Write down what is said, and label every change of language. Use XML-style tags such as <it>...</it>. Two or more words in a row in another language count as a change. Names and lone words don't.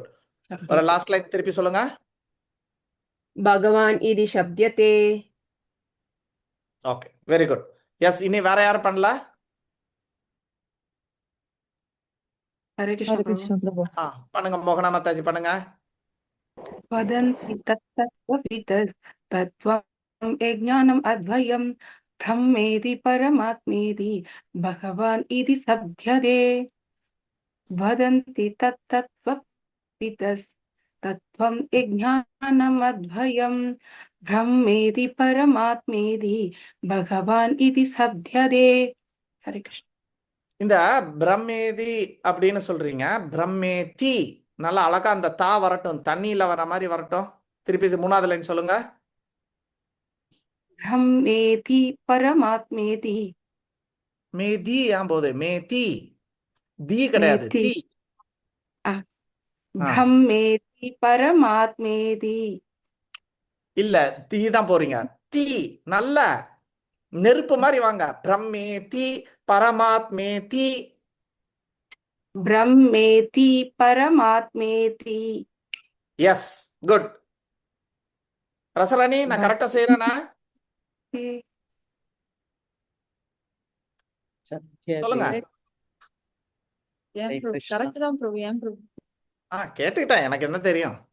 <ta>ஒரு லாஸ்ட் லைன் திருப்பி சொல்லுங்க.</ta> <sa>भगवान् इति शब्द्यते.</sa> <ta>ஓகே,</ta> <en>very good.</en> <ta>எஸ், இனி வேற யாரும் பண்ணல? ஹரே ஹரே கிருஷ்ணா கிருஷ்ண பிரபு. பண்ணுங்க மோகனா மாதாஜி, பண்ணுங்க.</ta> <sa>वदन्ति तत्तत्त्वविदः तत्त्वं यज्ञानम् अद्वयं ब्रह्मेति परमात्मेति भगवान् इति सभ्यते. वदन्ति तत्तत्त्वविदः तत्त्वं यज्ञानम् अद्वयं ब्रह्मेति परमात्मेति भगवान् इति सभ्यते. हरे कृष्ण.</sa> <ta>இந்த பிரம்மேதி அப்படின்னு சொல்றீங்க. பிரம்மேதி நல்லா அழகா அந்த தா வரட்டும், தண்ணியில வர மாதிரி வரட்டும். திருப்பி 3வது லைன் சொல்லுங்க.</ta> <sa>ब्रह्मेति परमात्मेति.</sa> <ta>மேதி ஏன் போகுது? மேதி, தி கிடையாது, தி.</ta> <sa>ब्रह्मेति परमात्मेति.</sa> <ta>இல்ல, தீ தான் போறீங்க. தீ நல்ல நெருப்பு மாதிரி வாங்க.</ta> <sa>ब्रह्मेति परमात्मेति. ब्रह्मेति परमात्मेति.</sa> <en>yes, good.</en> <ta>ரசராணி, நான் கரெக்டா செய்யறேனா? சொல்லுங்க. ஏன் பிரபு கரெக்ட் தான் பிரபு. ஏன் பிரபு கேட்டுக்கிட்டேன், எனக்கு என்ன தெரியும்.</ta>